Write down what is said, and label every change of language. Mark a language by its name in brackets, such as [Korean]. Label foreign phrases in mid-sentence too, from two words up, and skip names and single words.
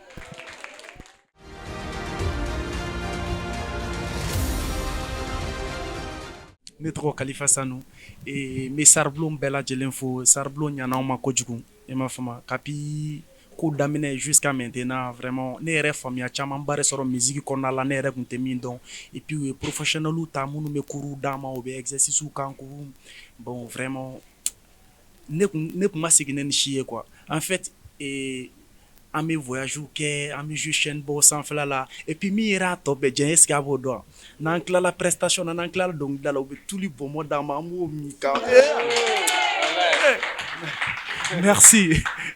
[Bambara] Ne tɔgɔ Kalifa Sanu n bɛ Star Blon bɛɛ lajɛlen fo Star Blon ɲana anw ma kojugu i m'a faamu depuis ko daminɛ [French] jusqu'à maintenant [Bambara] vraiment ne yɛrɛ faamuya camanba de sɔrɔ musique kɔnɔna la ne yɛrɛ tun tɛ min dɔn [French] et puis [Bambara] u ye professionnels ta minnu bɛ cours d'an ma u bɛ exercices k'an kun bon vraiment ne kun ma segin ni si ye [French] quoi en fait [Bambara] an bɛ voyage kɛ an bɛ jouer chaîne baw sanfɛla la [French] et puis [Bambara] min yɛrɛ a tɔ bɛɛ jɛn [French] est ce que [Bambara] a b'o dɔn n'an tilala prestation na n'an tilala dɔnkilida la u bɛ tuli bɔnbɔn d'an ma an b'o min ka merci.